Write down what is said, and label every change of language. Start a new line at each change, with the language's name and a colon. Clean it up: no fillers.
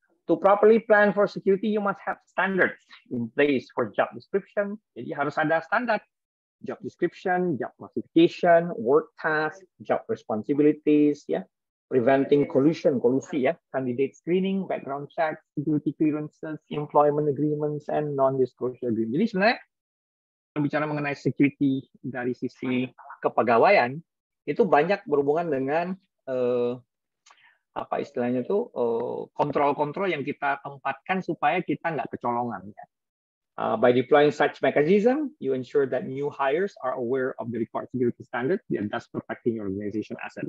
English: To properly plan for security, you must have standards in place for job description.
Indonesian: Jadi harus ada standar
English: job description, job classification, work task, job responsibilities, preventing kolusi, candidate screening, background check, security clearances, employment agreements, and non-disclosure agreement.
Indonesian: Jadi sebenarnya bicara mengenai security dari sisi kepegawaian itu banyak berhubungan dengan apa istilahnya tuh kontrol-kontrol yang kita tempatkan supaya kita nggak kecolongan.
English: By deploying such mechanism, you ensure that new hires are aware of the required security standards and thus protecting your organization asset.